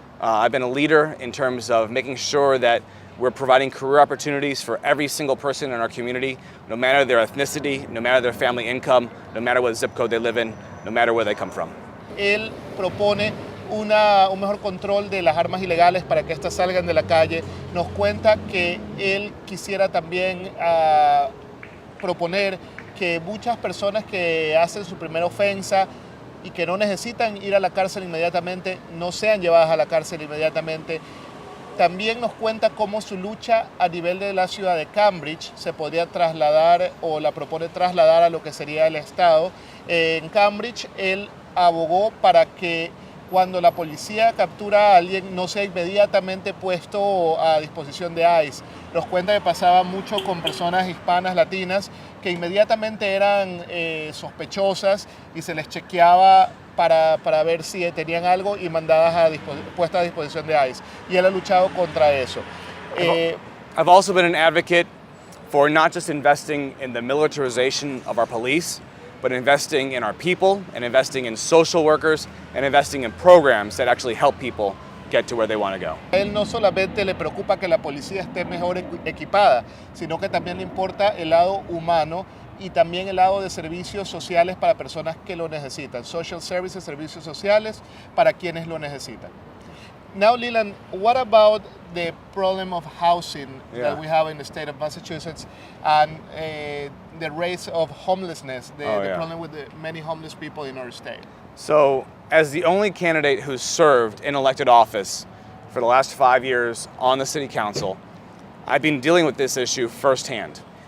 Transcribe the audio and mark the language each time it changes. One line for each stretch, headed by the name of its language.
English: I've been a leader in terms of making sure that we're providing career opportunities for every single person in our community, no matter their ethnicity, no matter their family income, no matter what zip code they live in, no matter where they come from.
Spanish: Él propone un mejor control de las armas ilegales para que éstas salgan de la calle. Nos cuenta que él quisiera también proponer que muchas personas que hacen su primera ofensa y que no necesitan ir a la cárcel inmediatamente, no sean llevadas a la cárcel inmediatamente. También nos cuenta cómo su lucha a nivel de la ciudad de Cambridge se podría trasladar o la propone trasladar a lo que sería el estado. En Cambridge él abogó para que cuando la policía captura a alguien no sea inmediatamente puesto a disposición de ICE. Nos cuenta que pasaba mucho con personas hispanas, latinas, que inmediatamente eran sospechosas y se les chequeaba para ver si tenían algo y puestas a disposición de ICE. Y él ha luchado contra eso.
English: I've also been an advocate for not just investing in the militarization of our police, but investing in our people and investing in social workers and investing in programs that actually help people get to where they want to go.
Spanish: A él no solamente le preocupa que la policía esté mejor equipada, sino que también le importa el lado humano y también el lado de servicios sociales para personas que lo necesitan.
English: Social services,
Spanish: servicios sociales para quienes lo necesitan.
English: Now, Leland, what about the problem of housing that we have in the state of Massachusetts and the rates of homelessness, the problem with the many homeless people in our state? So, as the only candidate who's served in elected office for the last 5 years on the city council, I've been dealing with this issue firsthand.